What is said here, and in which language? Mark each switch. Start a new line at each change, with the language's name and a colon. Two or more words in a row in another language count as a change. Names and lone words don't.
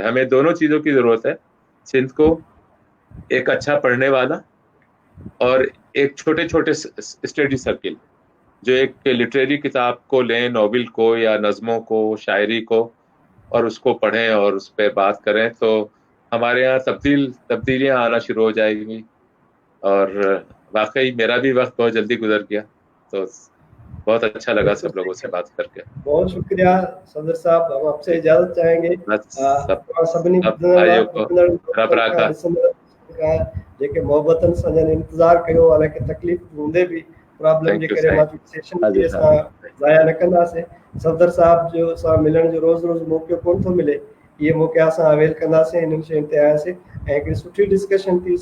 Urdu: ہمیں دونوں چیزوں کی ضرورت ہے. سندھ کو ایک اچھا پڑھنے والا اور ایک چھوٹے
English: study circle
Urdu: جو ایک لٹریری کتاب کو لیں، ناول کو یا نظموں کو، شاعری کو، اور اس کو پڑھیں اور اس پہ بات کریں، تو ہمارے یہاں تبدیلیاں آنا شروع ہو جائیں گی. اور واقعی میرا بھی وقت بہت جلدی گزر گیا، تو بہت اچھا لگا سب لوگوں سے بات کر کے. بہت شکریہ صدر صاحب. ہم آپ سے اجازت چاہیں گے.
Sindhi: سبنی
Urdu: سب بھائیوں کو رب رکھا.
Sindhi: जेके मोहबतन सां जन इंतज़ार कयो، हालांकि तकलीफ़ हूंदे बि प्रॉब्लम जे
English: Thank you,
Sindhi: करे साईं. मां सेशन खे असां ज़ाया न कंदासीं. सफदर साहब जो सां मिलण जो रोज़ मौक़ो कोन थो मिले. इहे मौक़ा असां अवेल कंदासीं. इन्हनि शयुनि ते आयासीं ऐं हिकिड़ी सुठी डिस्कशन थी.